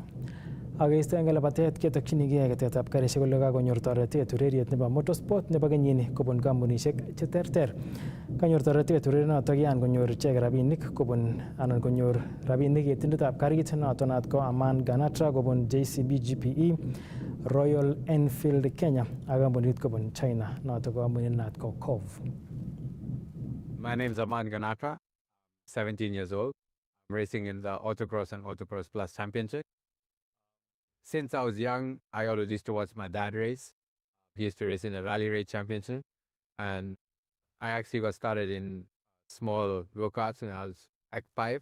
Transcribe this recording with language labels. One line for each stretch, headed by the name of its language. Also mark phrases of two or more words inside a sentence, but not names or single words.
Kalenjin: Akeistoenge labatet ketokyinigei ketetab karisiek kole kakonyor toretet ureriet nebo motorsport nebo kenyini kobun kampunisiek cheterter. Kanyor toretet urerionoto yan konyor ichek rabinik kobun anan konyor rabinik ketindetab karit noto naat ko Aman Ganatra kobun JCB GPE, Royal Enfield Kenya ak kampunit kobun China noto ko kampunit naat ko COV.
English: My name is Aman Ganatra, 17 years old. I'm racing in the Autocross and Autocross Plus Championship. Since I was young, I always used to watch my dad race. He used to race in the Rally Race Championship. And I actually got started in small go-karts when I was like 5.